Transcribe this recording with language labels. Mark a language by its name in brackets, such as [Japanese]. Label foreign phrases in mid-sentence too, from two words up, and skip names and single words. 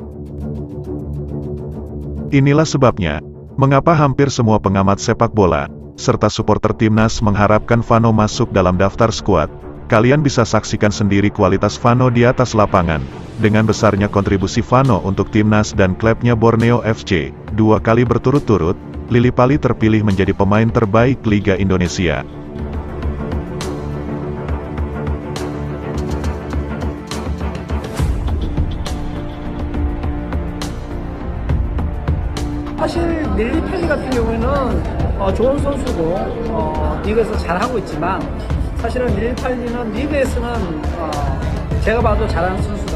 [Indonesian] Inilah sebabnya mengapa hampir semua pengamat sepak bola serta supporter timnas mengharapkan Vano masuk dalam daftar skuad. Kalian bisa saksikan sendiri kualitas Vano di atas lapangan. Dengan besarnya kontribusi Vano untuk timnas dan klubnya Borneo FC, 2 kali berturut-turut, Lillipali terpilih menjadi pemain terbaik Liga Indonesia. [Korean] 사실 릴리팔리 같은 경우에는 좋은 선수고 리그에서 잘하고 있지만 사실은 릴리팔리는 리그에서는 제가 봐도 잘하는 선수다.